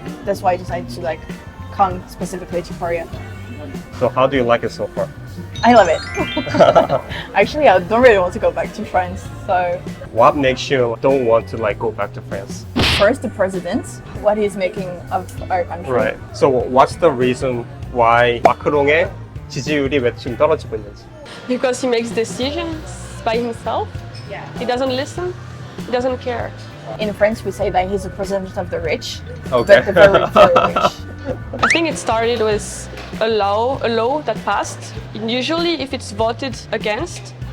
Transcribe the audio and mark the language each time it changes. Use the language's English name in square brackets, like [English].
[English] that's why I decided to like come specifically to Korea. So how do you like it so far? I love it. Actually, I don't really want to go back to France. So What makes you don't want to like go back to France? first, the president, what he's making of our country. Right. So what's the reason why [Korean] 마크롱의 지지율이 왜 지금 떨어지고 있는지? [English] Because he makes decisions by himself. Yeah. He doesn't listen. He doesn't care. In France, we say that he's the president of the rich, Okay. but the very, very rich. I think it started with a law that passed. Usually, if it's voted against,